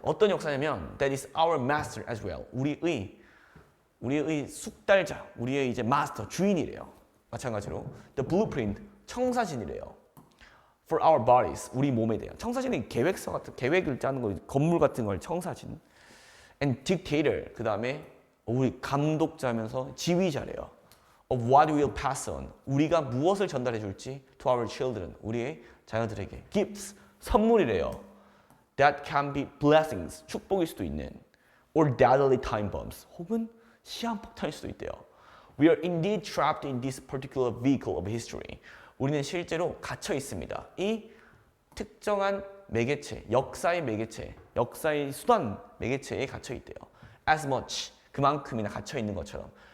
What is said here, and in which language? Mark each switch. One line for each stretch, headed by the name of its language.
Korean: 어떤 역사냐면
English: that is our master as well.
Korean: 우리의 숙달자, 우리의 이제 마스터, 주인이래요. 마찬가지로
English: the blueprint,
Korean: 청사진이래요.
English: For our bodies,
Korean: 우리 몸에 대한. 청사진은 계획서 같은, 계획을 짜는 거, 건물 같은 걸 청사진.
English: And dictator,
Korean: 그 다음에 우리 감독자면서 지휘자래요.
English: Of what we will pass on,
Korean: 우리가 무엇을 전달해 줄지
English: to our children,
Korean: 우리의 자녀들에게.
English: Gifts,
Korean: 선물이래요.
English: That can be blessings,
Korean: 축복일 수도 있는.
English: Or deadly time bombs,
Korean: 혹은 시한폭탄일 수도 있대요.
English: We are indeed trapped in this particular vehicle of history.
Korean: 우리는 실제로 갇혀 있습니다. 이 특정한 매개체, 역사의 매개체, 역사의 수단 매개체에 갇혀 있대요.
English: As much,
Korean: 그만큼이나 갇혀 있는 것처럼.